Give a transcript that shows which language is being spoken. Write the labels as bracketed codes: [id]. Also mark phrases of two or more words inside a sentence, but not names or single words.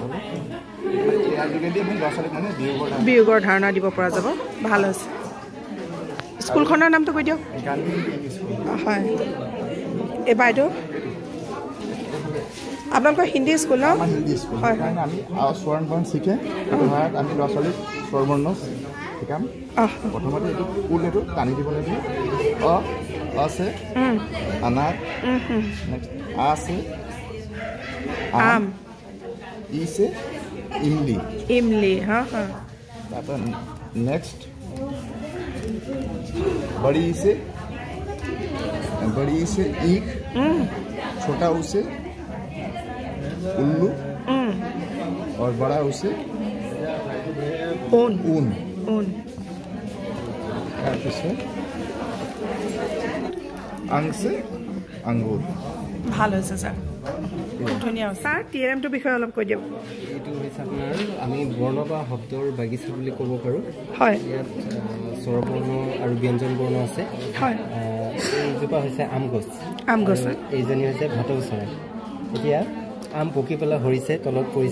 [as] বিয়োগৰ ধাৰণা দিব পৰা যাব ভাল আছে স্কুলখনৰ নামটো কৈ দিয়ক হয় এই বাইদেউ আপোনালোকৰ হিন্দী স্কুল ন হয় হয় আমি স্বৰণ বৰ্ণ শিকে আমি ল'ৰা ছোৱালীক স্বৰ বৰ্ণ শিকাম প্ৰথমতে এইটো ফুল এইটো টানি দিব লাগিব আছে [hi] अनार नेक्स्ट आ से आम ई से इमली इमली हाँ हाँ तापर नेक्स्ट बड़ी ई से ईख छोटा ऊ से उल्लू और बड़ा ऊ से ऊन ऊन ऊन अंग से अंगूर [as] ভাল হৈছে স্যার খুব ধুনিয়া স্যার টিএলএমটো বিষয়ে অলপ কৈ দিয়ক এইটো হৈছে আপোনাৰ আমি বৰ্ণ বা শব্দৰ বাগিচা বুলি ক'ব পাৰোঁ হয় ইয়াত স্বৰবৰ্ণ আৰু ব্যঞ্জন বৰ্ণ আছে হয় এইজোপা হৈছে আম গছ এইজনী হৈছে ভাটৌ চৰাই এতিয়া আম পকি পেলাই সৰিছে তলত পৰিছে